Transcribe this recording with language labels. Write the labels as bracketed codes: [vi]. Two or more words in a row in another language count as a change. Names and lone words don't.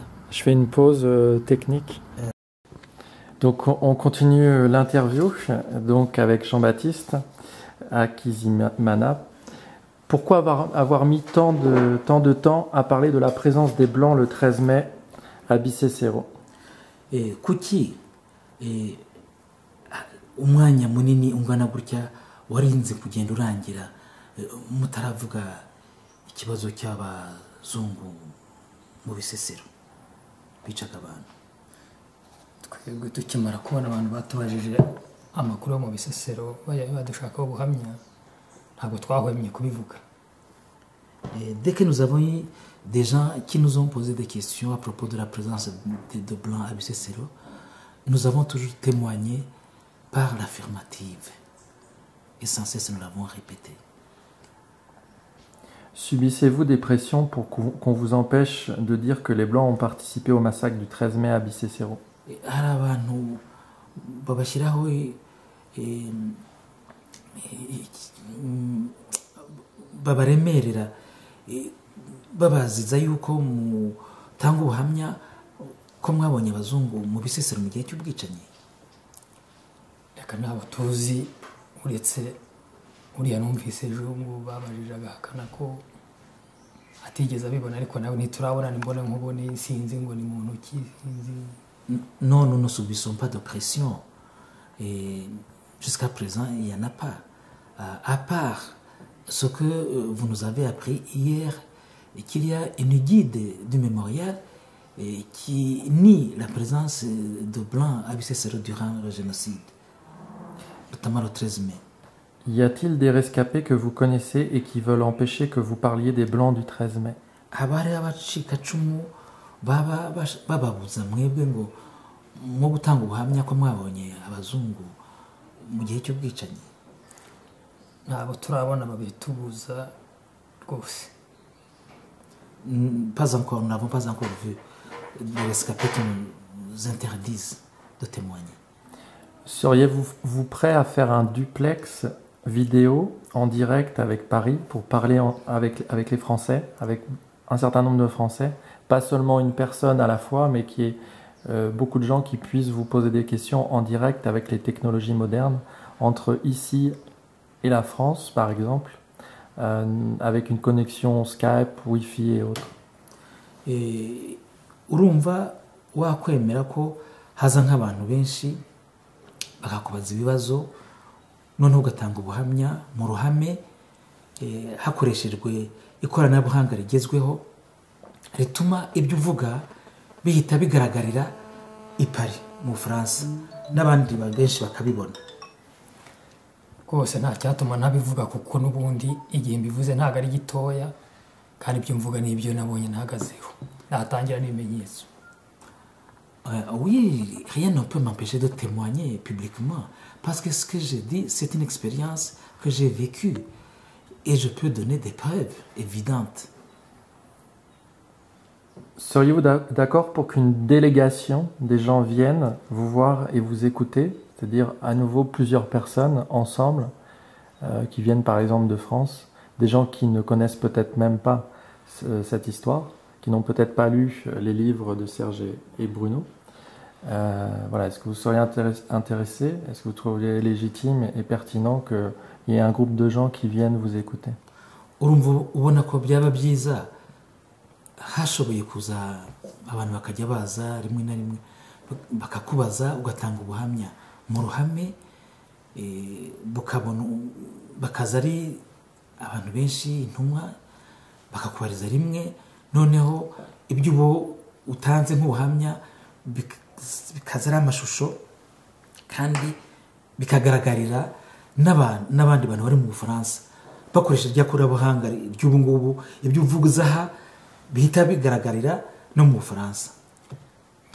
[fr] Je fais une pause technique. Donc on continue l'interview donc avec Jean-Baptiste à Kizimana. Pourquoi avoir mis tant de temps à parler de la présence des Blancs le 13 mai à Bisesero? [rw] Kuki umwanya munini ungana gutya warinze kugenda urangira mutaravuga ikibazo cy'abazungu mu Bisesero bicaga abantu? Twebwe tukimara kubona abantu batubajije amakuru yo mu Bisesero badushakaho ubuhamya, ntabwo twahwemye kubivuga. [fr] Dès que nous avons eu des gens qui nous ont posé des questions à propos de la présence de Blancs à Bisesero, nous avons toujours témoigné par l'affirmative. Et sans cesse, nous l'avons répété. Subissez-vous des pressions pour qu'on vous empêche de dire que les Blancs ont participé au massacre du 13 mai à Bisesero? [rw] Hari abantu babashyiraho babaremerera babaziza yuko mutanga ubuhamya ko mwabonye abazungu mu Bisesero mu gihe cy'ubwicanyi. Reka ntabwo tuzi, uretse uriya numvise ejo ngo babajije agahakana ko atigeze abibona, ariko nawe ntiturabona nimbona nkubone sinzi ngo ni muntu ki sinzi. [fr] Non, nous ne subissons pas de pression. Et jusqu'à présent, il n'y en a pas. À part ce que vous nous avez appris hier, qu'il y a une guide du mémorial qui nie la présence de Blancs à Bisesero durant le génocide, notamment le 13 mai. Y a-t-il des rescapés que vous connaissez et qui veulent empêcher que vous parliez des Blancs du 13 mai? [rw] Abari abacikacumu bababuza mwebwe ngo mu gutanga ubuhamya ko mwabonye abazungu mu gihe cy'ubwicanyi? Ntabwo turabona babitubuza rwose. [fr] Pas encore, nous n'avons pas encore vu des rescapés qui nous interdisent de témoigner. Seriez-vous prêt à faire un duplex vidéo en direct avec Paris pour parler avec les Français, avec un certain nombre de Français, pas seulement une personne à la fois, mais qui est beaucoup de gens qui puissent vous poser des questions en direct avec les technologies modernes, entre ici et la France par exemple, avec une connexion Skype, Wi-Fi et autres? [rw] Urumva wakwemera ko haza nk'abantu benshi bakakubaza ibibazo noneho ugatanga ubuhamya mu ruhame hakoreshejwe ikoranabuhanga rigezweho rituma ibyo uvuga bihita bigaragarira i Paris mu Bufaransa n'abandi benshi bakabibona? Rwose nta cyatuma ntabivuga, kuko n'ubundi igihe mbivuze ntabwo ari gitoya, kandi ibyo mvuga n'ibyo nabonye ntahagazeho, natangira n'ibimenyetso. [fr] Oui, rien ne peut m'empêcher de témoigner publiquement, parce que ce que j'ai dit, c'est une expérience que j'ai vécue, et je peux donner des preuves évidentes. Seriez-vous d'accord pour qu'une délégation des gens viennent vous voir et vous écouter, c'est-à-dire à nouveau plusieurs personnes ensemble, qui viennent par exemple de France, des gens qui ne connaissent peut-être même pas cette histoire, qui n'ont peut-être pas lu les livres de Serge et Bruno? Voilà, est-ce que vous seriez intéressé? Est-ce que vous trouveriez légitime et pertinent qu'il y ait un groupe de gens qui viennent vous écouter? [rw] Ubona ko byaba byiza hashoboye kuza abantu bakajya baza rimwe na rimwe bakakubaza ugatanga ubuhamya mu ruhame, bakaza ari abantu benshi intumwa bakakubariza rimwe, noneho ibyo ubo utanze nk'ubuhamya bikaza ari amashusho kandi bikagaragarira n'abandi bantu bari mu Bufaransa bakoresha rya koranabuhanga ry'ubu ngubu, ibyo uvuga aha bihita bigaragarira no mu Bufaransa.